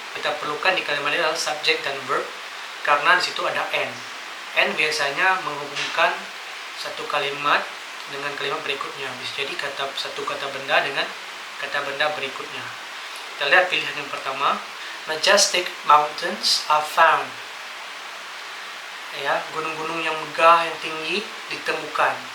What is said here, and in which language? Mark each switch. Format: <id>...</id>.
<id>Kita perlukan di kalimat ini adalah subject dan verb karena di situ ada and. And biasanya menghubungkan satu kalimat dengan kalimat berikutnya. Bisa jadi satu kata benda dengan kata benda berikutnya. Kita lihat pilihan yang pertama.</id> <en>Majestic mountains are found.</en> <id>Ya, gunung-gunung yang megah, yang tinggi ditemukan.</id>